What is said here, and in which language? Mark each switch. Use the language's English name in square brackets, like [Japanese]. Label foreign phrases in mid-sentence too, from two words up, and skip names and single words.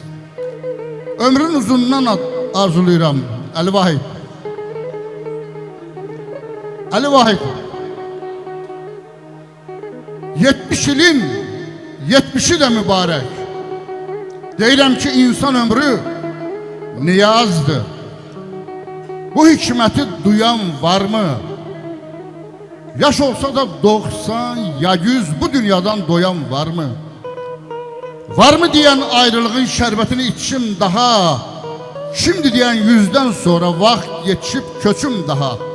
[Azerbaijani] Ömrün uzundan arzulayıram Əli Vahid. Əli Vahid 70 ilin 70'i de mübarək. Deyirəm ki, insan ömrü niyazdır. [Turkish] Bu hikmeti duyan var mı? Yaş olsa da 90 ya 100 bu dünyadan doyan var mı? Var mı diyen ayrılığın şerbetini içim daha, şimdi diyen 100'den sonra vaxt yetişip köçüm daha.